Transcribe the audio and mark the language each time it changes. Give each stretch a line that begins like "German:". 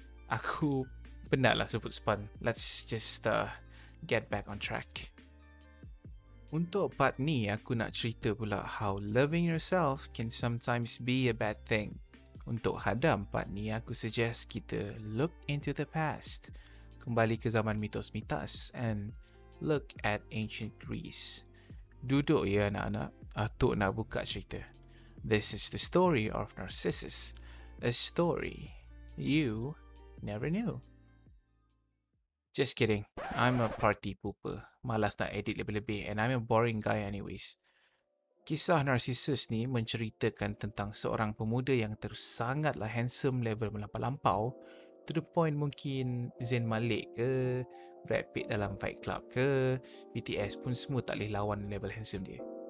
Malay: Aku penatlah sebut span.
English: Let's just get back on track.
Malay: Untuk part ni, aku nak cerita pula
English: how loving yourself can sometimes be a bad thing.
Malay: Untuk hadam part ni, aku suggest kita
English: look into the past.
Malay: Kembali ke zaman mitos-mitos
English: and look at ancient Greece.
Malay: Duduk ya anak-anak, Atuk nak buka cerita.
English: This is the story of Narcissus. A story you never knew. Just kidding. I'm a party pooper.
Malay: Malas nak edit lebih-lebih
English: and I'm a boring guy anyways.
Malay: Kisah Narcissus ni menceritakan tentang seorang pemuda yang sangatlah handsome level melampau,
English: to the point
Malay: mungkin Zayn Malik ke, Brad Pitt dalam Fight Club ke, BTS pun semua tak boleh lawan level handsome dia.